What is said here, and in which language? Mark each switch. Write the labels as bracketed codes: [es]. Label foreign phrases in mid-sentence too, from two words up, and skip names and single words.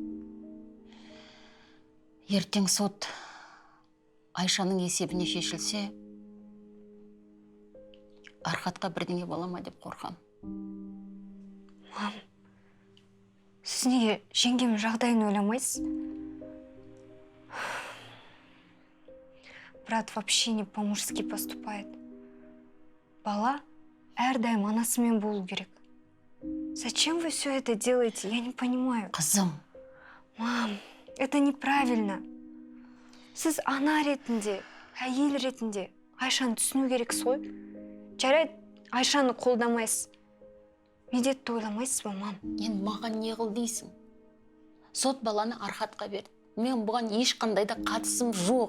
[kk] Ертең сот Айшаның есебіне шешілсе, Архатқа бірдеңе бола ма деп қорқам. Мам, сіз неге жеңгемнің жағдайын ойламайсыз? [ru] Брат вообще не по-мужски поступает. [kk] Бала әрдайым анасымен болу керек. [ru] Зачем вы все это делаете? Я не понимаю. [kk] Қызым, [ru] Мам, это неправильно. [kk] Сіз ана ретінде, әйел ретінде Айшаны түсіну керексіз ғой. Жарайды, Айшаны қолдамайсыз. Медетті ойламайсыз ба, мам? енді маған не қыл дейсің? Сот баланы Архатқа берді. Мен бұған ешқандай да қатысым жоқ.